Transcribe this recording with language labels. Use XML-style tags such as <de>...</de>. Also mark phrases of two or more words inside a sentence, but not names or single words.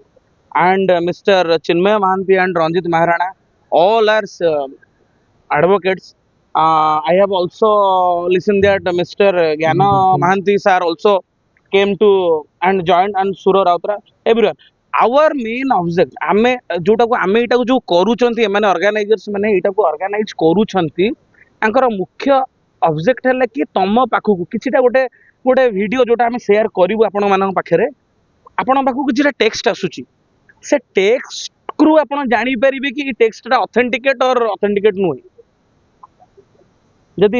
<en>And Mr. Chinmay Mahanti and Ranjit Maharana all are advocates. I have also listened that Mr. Gyana Mahanti sir also came to and joined, and Sura Rautra, everyone. Our main object,</en> <or>ଆମେ ଯୋଉଟାକୁ ଆମେ ଏଇଟାକୁ ଯୋଉ କରୁଛନ୍ତି ଏମାନେ ଅର୍ଗାନାଇଜର୍ସ ମାନେ ଏଇଟାକୁ ଅର୍ଗାନାଇଜ କରୁଛନ୍ତି ତାଙ୍କର ମୁଖ୍ୟ ଅବଜେକ୍ଟ ହେଲା କି ତମ ପାଖକୁ କିଛିଟା ଗୋଟେ ଗୋଟେ ଭିଡିଓ ଯୋଉଟା ଆମେ ସେୟାର କରିବୁ ଆପଣମାନଙ୍କ ପାଖରେ ଆପଣଙ୍କ ପାଖକୁ କିଛିଟା ଟେକ୍ସଟ ଆସୁଛି ସେ ଟେକ୍ସଟରୁ ଆପଣ ଜାଣିପାରିବେ କି ଟେକ୍ସଟଟା</or> <en>authenticate or authenticate</en> <or>ନୁହେଁ ଯଦି</or>